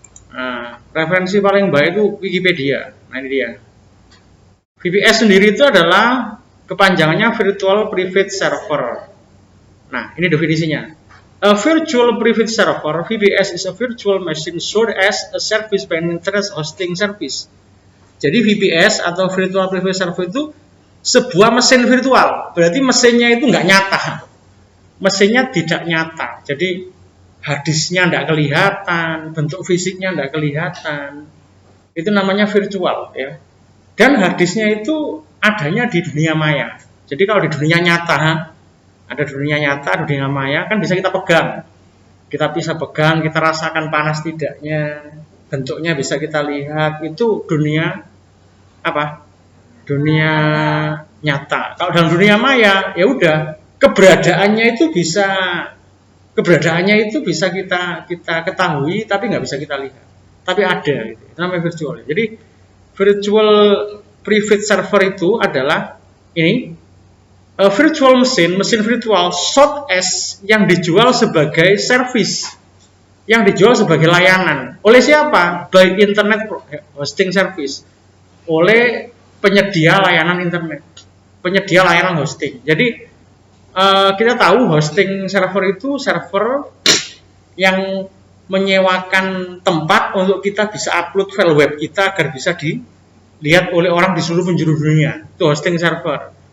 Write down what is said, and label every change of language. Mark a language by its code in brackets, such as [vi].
[id] Nah, referensi paling baik itu Wikipedia. Nah, ini dia. VPS sendiri itu adalah kepanjangannya Virtual Private Server. Nah, ini definisinya. [en] A virtual private server, VPS, is a virtual machine sold as a service by an internet hosting service. [id] Jadi VPS atau Virtual Private Server itu sebuah mesin virtual. Berarti mesinnya itu nggak nyata. Mesinnya tidak nyata. Jadi harddisknya nggak kelihatan, bentuk fisiknya nggak kelihatan. Itu namanya virtual ya. Dan harddisknya itu adanya di dunia maya. Jadi kalau di dunia nyata, ada dunia nyata, ada dunia maya, kan bisa kita pegang. Kita bisa pegang, kita rasakan panas tidaknya, bentuknya bisa kita lihat. Itu dunia apa? Dunia nyata. Kalau dalam dunia maya, ya udah, keberadaannya itu bisa kita ketahui, tapi nggak bisa kita lihat. Tapi ada, gitu. Itu namanya virtual. Jadi virtual private server itu adalah ini. Virtual mesin virtual [en] sold as [id] yang dijual sebagai service, yang dijual sebagai layanan. Oleh siapa? [en] By internet hosting service. [id] Oleh penyedia layanan internet, penyedia layanan hosting. Jadi kita tahu hosting server itu server yang menyewakan tempat untuk kita bisa upload file web kita agar bisa dilihat oleh orang di seluruh penjuru dunia. Itu hosting server.